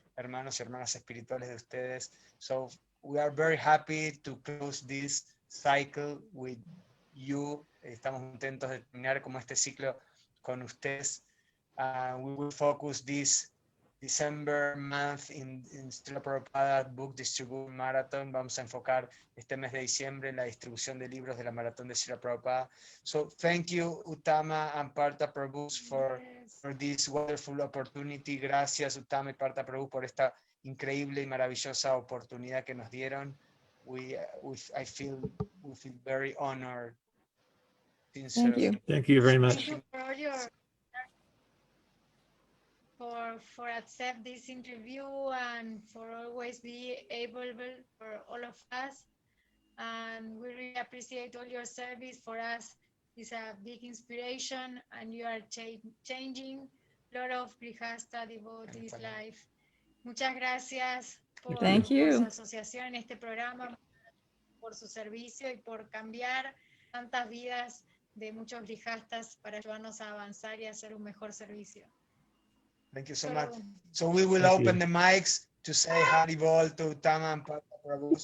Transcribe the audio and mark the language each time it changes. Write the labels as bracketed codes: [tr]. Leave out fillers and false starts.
[es] hermanos y hermanas espirituales de ustedes. [en] So we are very happy to close this cycle with you. [es] Estamos contentos de terminar como este ciclo con ustedes. [en] We will focus this December month in Srila Prabhupada Book Distribution Marathon. [es] Vamos a enfocar este mes de diciembre en la distribución de libros de la maratón de Srila Prabhupada. [en] So thank you, Uttama and Partha Prabhu, for this wonderful opportunity. [es] Gracias, Uttama y Partha Prabhu, por esta increíble y maravillosa oportunidad que nos dieron. [en] We feel very honored. Thank you. Thank you very much. Thank you for all your for accept this interview and for always be available for all of us. And we really appreciate all your service. For us, it's a big inspiration, and you are changing a lot of Grihasta devotees' life. [es] Muchas gracias por su asociación en este programa, por su servicio y por cambiar tantas vidas de muchos Grihastas para ayudarnos a avanzar y hacer un mejor servicio. [en] Thank you so much. So we will open the mics to say Haribol to Uttama and Partha Prabhu.